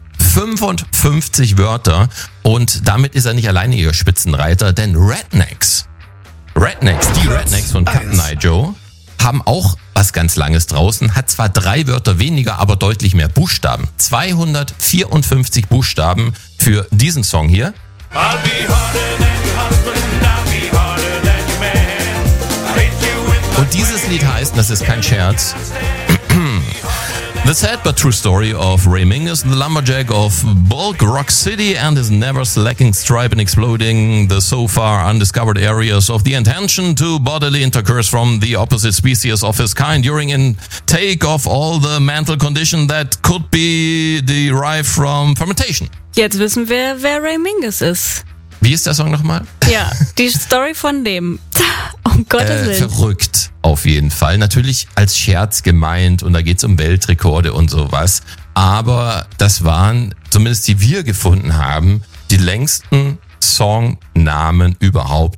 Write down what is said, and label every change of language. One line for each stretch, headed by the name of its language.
German: 55 Wörter und damit ist er nicht alleine ihr Spitzenreiter, denn Rednecks von Cap'n Eye Joe haben auch was ganz Langes draußen, hat zwar 3 Wörter weniger, aber deutlich mehr Buchstaben. 254 Buchstaben für diesen Song hier.
English: I'll be harder than your husband, I'll be harder than your man. I'll hit you with my
German: und dieses Lied heißt, das ist kein Scherz,
English: The sad but true story of Ray Mingus, the lumberjack of Bulk Rock City and his never slacking stripe in exploding the so far undiscovered areas of the intention to bodily intercourse from the opposite species of his kind during intake of all the mental condition that could be derived from fermentation.
German: Jetzt wissen wir, wer Ray Mingus ist. Wie ist der Song nochmal? Ja, die Story von dem. Um Gottes Willen. Verrückt, auf jeden Fall. Natürlich als Scherz gemeint und da geht es um Weltrekorde und sowas. Aber das waren, zumindest die wir gefunden haben, die längsten Songnamen überhaupt.